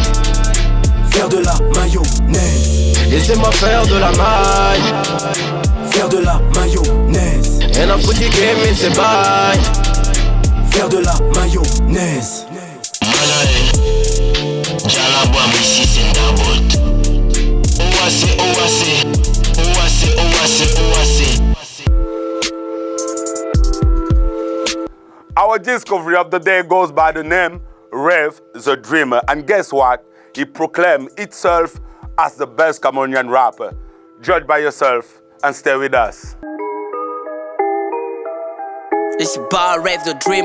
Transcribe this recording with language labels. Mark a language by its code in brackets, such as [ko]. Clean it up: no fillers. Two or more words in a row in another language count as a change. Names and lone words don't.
[fr] Faire de la mayonnaise. Laissez-moi faire de la maille, faire de la mayonnaise. Rien à foutre du game et c'est bye. Faire de la mayonnaise. Jalabam ici c'est Ndabot. Oase, oase, oase, oase, oase. [en] Our discovery of the day goes by the name Rev the Dreamer. And guess what? he proclaimed itself as the best Cameroonian rapper. Judge by yourself and stay with us. It's your boy Rave the Dreamer.